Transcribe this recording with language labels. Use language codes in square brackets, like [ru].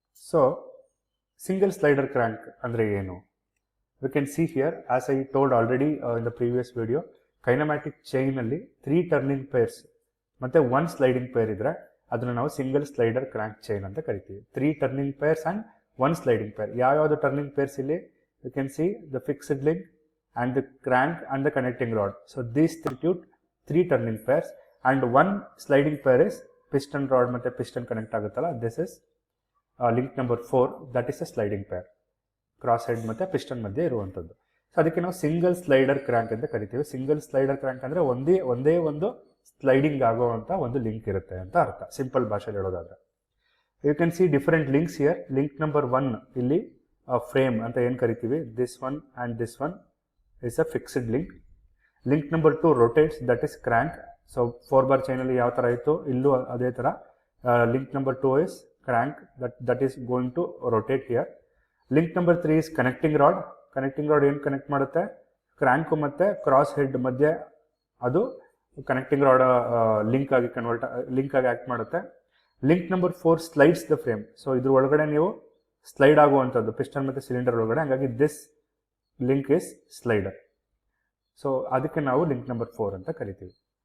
[en] So single slider crank ಅಂದರೆ ಏನು? We can see here, as I told already in the previous video, [kn] ಕೈನಮ್ಯಾಟಿಕ್ ಚೈನಲ್ಲಿ 3 turning pairs ಮತ್ತು 1 sliding peer ಇದ್ದರೆ ಅದನ್ನು ನಾವು single slider crank chain ಅಂತ ಕರಿತೀವಿ. [en] 3 turning pairs and 1 sliding pair. [kn] ಯಾವ್ಯಾವುದು turning pairs ಇಲ್ಲಿ? [en] You can see the fixed link and the crank and the connecting rod. So these constitute 3 turning pairs and 1 sliding pair is piston rod [kn] ಮತ್ತೆ piston connect ಆಗುತ್ತಲ್ಲ, [en] this is link number 4, that is a sliding pair. [kn] Cross head ಮತ್ತೆ piston ಮಧ್ಯೆ ಇರುವಂಥದ್ದು. So ಅದಕ್ಕೆ ನಾವು single slider crank ಅಂತ ಕರಿತೀವಿ. Single slider crank ಅಂದರೆ ಒಂದೇ ಒಂದು ಸ್ಲೈಡಿಂಗ್ ಆಗುವಂಥ ಒಂದು ಲಿಂಕ್ ಇರುತ್ತೆ ಅಂತ ಅರ್ಥ, ಸಿಂಪಲ್ ಭಾಷೆಯಲ್ಲಿ ಹೇಳೋದಾದ್ರೆ. [en] You can see different links here. [kn] Link number 1 ಇಲ್ಲಿ ಫ್ರೇಮ್ ಅಂತ ಏನು ಕರಿತೀವಿ, [en] This one and this one is a fixed link. Link number 2 rotates, that is crank. [kn] So 4 bar chain ಅಲ್ಲಿ ಯಾವ ಥರ ಇತ್ತು ಇಲ್ಲೂ ಅದೇ ಥರ. [en] Link number 2 is crank, that is going to rotate here. Link number 3 is connecting rod. [kn] Connecting rod ಏನು connect ಮಾಡುತ್ತೆ? Crank ಮತ್ತು ಕ್ರಾಸ್ ಹೆಡ್ ಮಧ್ಯೆ ಅದು ಕನೆಕ್ಟಿಂಗ್ ರಾಡ್ ಲಿಂಕ್ ಆಗಿ ಆ್ಯಕ್ಟ್ ಮಾಡುತ್ತೆ. [en] Link number 4 slides the frame. [kn] So ಇದ್ರ ಒಳಗಡೆ ನೀವು ಸ್ಲೈಡ್ ಆಗುವಂಥದ್ದು ಪಿಸ್ಟನ್ ಮತ್ತು ಸಿಲಿಂಡರ್ ಒಳಗಡೆ. ಹಾಗಾಗಿ [en] This link is slider. [kn] So ಅದಕ್ಕೆ ನಾವು ಲಿಂಕ್ ನಂಬರ್ 4 ಅಂತ ಕರಿತೀವಿ.